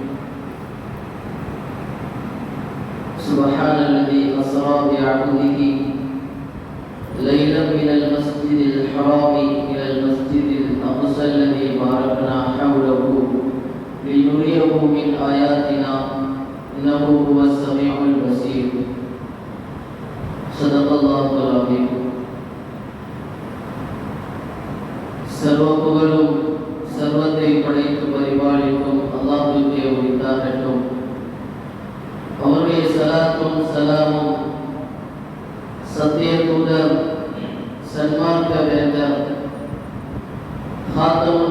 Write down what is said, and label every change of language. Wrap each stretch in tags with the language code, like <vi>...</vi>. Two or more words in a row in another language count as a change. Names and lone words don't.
<ar>سبحان الذي أسرى بعبده ليلا من المسجد الحرام إلى المسجد الأقصى الذي باركنا حوله لنريه من آياتنا إنه هو السميع البصير. صدق الله العظيم.</ar> <ta>சர்வ புகழும் சர்வத்தை படைத்து பரிபாலிக்கும் அல்லாஹ்வுக்கே உரித்தாகட்டும். அவருடைய சலாத்தும் சலாமும் சத்திய தூதர் சன்மார்க்க வேந்தர் ஹாத்தமுன்</ta>